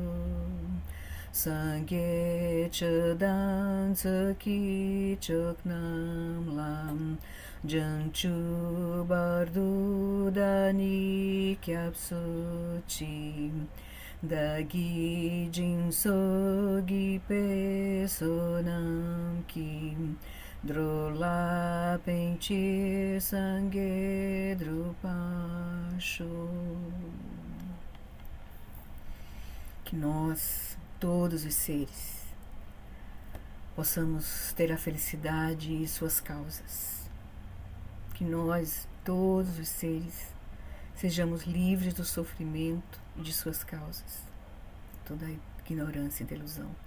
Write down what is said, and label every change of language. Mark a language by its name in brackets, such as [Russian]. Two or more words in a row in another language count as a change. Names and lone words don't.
[Tibetan] སངས་རྒྱས་ཆོས་དང་ཚོགས་ཀྱི་མཆོག་རྣམས་ལ། བྱང་ཆུབ་བར་དུ་བདག་ནི་སྐྱབས་སུ་མཆི། བདག་གིས་སྦྱིན་སོགས་བགྱིས་པའི་བསོད་ནམས་ཀྱིས། འགྲོ་ལ་ཕན་ཕྱིར་སངས་རྒྱས་འགྲུབ་པར་ཤོག. [Portuguese] Que nós, todos os seres, possamos ter a felicidade e suas causas. Que nós, todos os seres, sejamos livres do sofrimento e de suas causas, toda a ignorância e delusão.